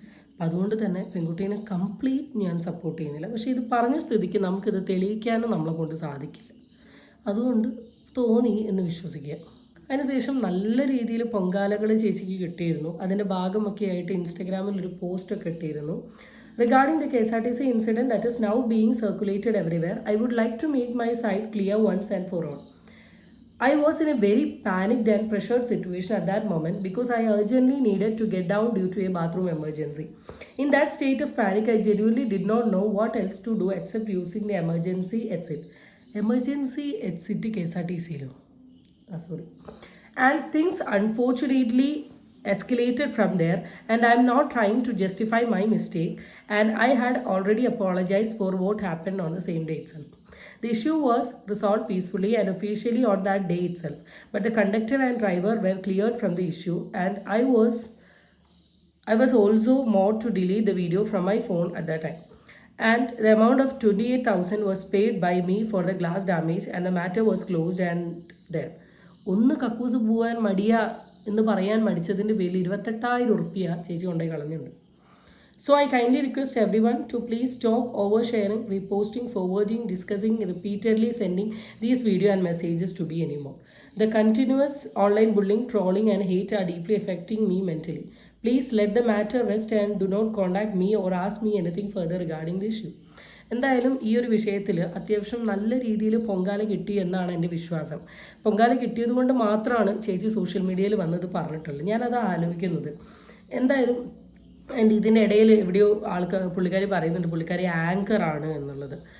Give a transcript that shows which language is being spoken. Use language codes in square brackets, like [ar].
[ml] അപ്പം അതുകൊണ്ട് തന്നെ പെൺകുട്ടീനെ കംപ്ലീറ്റ് ഞാൻ സപ്പോർട്ട് ചെയ്യുന്നില്ല. പക്ഷേ ഇത് പറഞ്ഞ സ്ഥിതിക്ക് നമുക്കിത് തെളിയിക്കാനും നമ്മളെ കൊണ്ട് സാധിക്കില്ല. അതുകൊണ്ട് തോന്നി എന്ന് വിശ്വസിക്കുക. അതിനുശേഷം നല്ല രീതിയിൽ പൊങ്കാലകൾ ചേച്ചിക്ക് കിട്ടിയിരുന്നു. അതിൻ്റെ ഭാഗമൊക്കെ ആയിട്ട് ഇൻസ്റ്റഗ്രാമിൽ ഒരു പോസ്റ്റൊക്കെ ഇട്ടിരുന്നു. [en] Regarding the KSRTC incident that is now being circulated everywhere, I would like to make my side clear once and for all. I was in a very panicked and pressured situation at that moment because I urgently needed to get down due to a bathroom emergency. In that state of panic, I genuinely did not know what else to do except using the emergency exit. Emergency exit KSRTC lo. Sorry. And things unfortunately escalated from there, and I'm not trying to justify my mistake, and I had already apologized for what happened on the same day itself. The issue was resolved peacefully and officially on that day itself, but the conductor and driver were cleared from the issue, and I was also more to delete the video from my phone at that time. And the amount of 28,000 was paid by me for the glass damage, and the matter was closed and there. [ml] ഒന്ന് കക്കൂസ് പോകാൻ എന്ന് പറയാൻ മടിച്ചതിൻ്റെ പേരിൽ 28,000 ഉറുപ്പിക ചേച്ചി കൊണ്ടുപോയി കളഞ്ഞിട്ടുണ്ട്. [en] So I kindly request everyone to please stop oversharing, reposting, forwarding, discussing, repeatedly sending these video and messages to me anymore. The continuous online bullying, trolling and hate are deeply affecting me mentally. Please let the matter rest and do not contact me or ask me anything further regarding the issue. [ml] എന്തായാലും ഈ ഒരു വിഷയത്തിൽ അത്യാവശ്യം നല്ല രീതിയിൽ പൊങ്കാല കിട്ടി എന്നാണ് എൻ്റെ വിശ്വാസം. പൊങ്കാല കിട്ടിയത് കൊണ്ട് മാത്രമാണ് ചേച്ചി സോഷ്യൽ മീഡിയയിൽ വന്നത് പറഞ്ഞിട്ടുള്ളത്. ഞാനത് ആലോചിക്കുന്നത്. എന്തായാലും ഇതിൻ്റെ ഇടയിൽ എവിടെയോ പുള്ളിക്കാരി പറയുന്നുണ്ട് പുള്ളിക്കാരി ആങ്കറാണ് എന്നുള്ളത്.